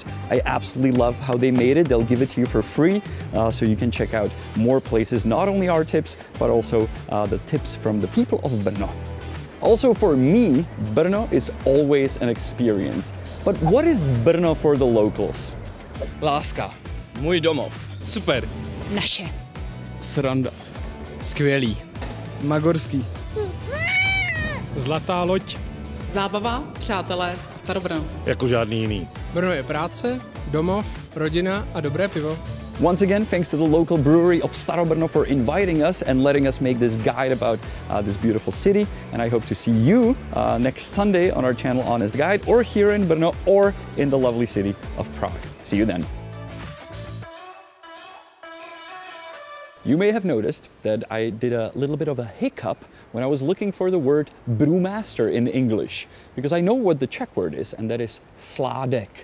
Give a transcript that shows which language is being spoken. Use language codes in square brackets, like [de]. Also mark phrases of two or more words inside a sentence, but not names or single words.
[en] I absolutely love how they made it. They'll give it to you for free, so you can check out more places, not only our tips, but also the tips from the people of Brno. Also for me, Brno is always an experience. But what is Brno for the locals? [cs] Láska. Můj domov. Super. Naše. Sranda. Skvělý. Magorský. Zlatá loď. Zábava, přátelé, Starobrno. Jako žádný jiný. Brno je práce, domov, rodina a dobré pivo. [en] Once again, thanks to the local brewery of Starobrno for inviting us and letting us make this guide about this beautiful city. And I hope to see you next Sunday on our channel Honest Guide, or here in Brno, or in the lovely city of Prague. See you then. You may have noticed that I did a little bit of a hiccup when I was looking for the word brewmaster in English, because I know what the Czech word is, and that is Sladek.